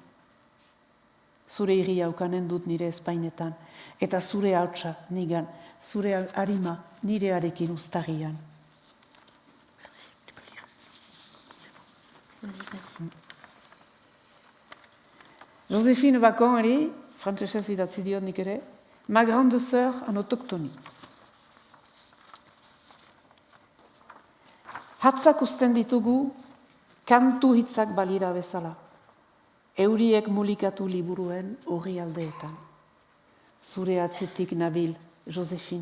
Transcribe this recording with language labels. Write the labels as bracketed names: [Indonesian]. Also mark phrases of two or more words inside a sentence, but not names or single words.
[Basque] Zure irria ukanen dut nire espainetan, eta zure hautsa nigan, zure harima nirearekin uztarrian. Joséphine Bacon ere, frantsesez idatzi diot nik ere, [French] ma grande sœur en autochtonie. [Basque] Hatzak usten ditugu kantu hitzak balira bezala. Euriek mulikatu liburuen horri aldeetan. Zure atzetik nabil, Joséphine.